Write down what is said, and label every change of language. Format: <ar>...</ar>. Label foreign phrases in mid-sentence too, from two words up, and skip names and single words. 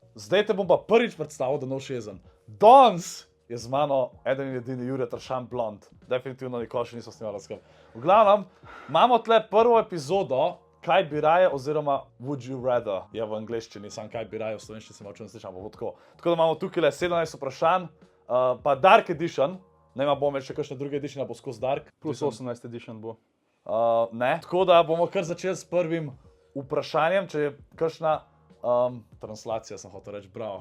<sl>zdaj te bom pa prvič predstavil, da nov šezen. Danes je z mano eden in edini Jure Tršan Blond. Definitivno nikoli še nisem snimala skupaj. V glavnem, imamo tle prvo epizodo, kaj bi raje, oziroma</sl> <en>would you rather,</en> <sl>je v angleščini, sam kaj bi raje, v slovenščini se malo ne slišam, pa tako. Tako da imamo tukaj 17 vprašanj, pa Dark Edition, ne bomo imeli še kakšne druge edition, bo skozi Dark. Plus 18 edition bo. Ne, tako da bomo kar začeli s prvim vprašanjem, če je kakšna translacija, sem hotel reči, bravo.</sl>